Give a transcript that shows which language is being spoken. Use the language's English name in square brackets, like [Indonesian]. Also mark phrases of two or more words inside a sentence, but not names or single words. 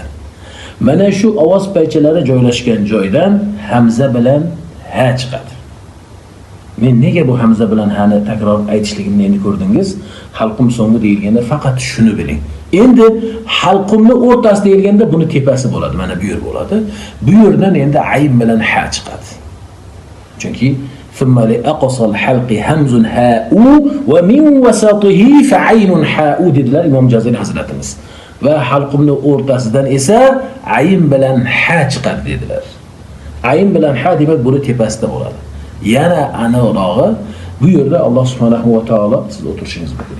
[Uzbek] Mana shu ovoz paychalari joylashgan joydan hamza bilan ha chiqadi. Men nega bu hamza bilan ha'ni takror aytishligimni endi ko'rdingiz. Halqim so'ngi deyilganda faqat shuni biling. Endi halqimni o'rtasi deyilganda buni tepasi bo'ladi, mana bu yer bo'ladi. Bu yerdan endi ayn bilan ha chiqadi. [Arabic] Chunki ثم لأقصى الحلق همز هاء ومن وسطه فعين حاء [Uzbek] dedilar Imom Jazari hazratimiz. Va halqimni o'rtasidan esa ayn bilan ha chiqadi dedilar. Ayn bilan ha demak buni tepasida bo'ladi. Yana aniqrog'i bu yerda Alloh [Arabic] سبحانه وتعالى, [Uzbek] siz o'tirishingiz mumkin.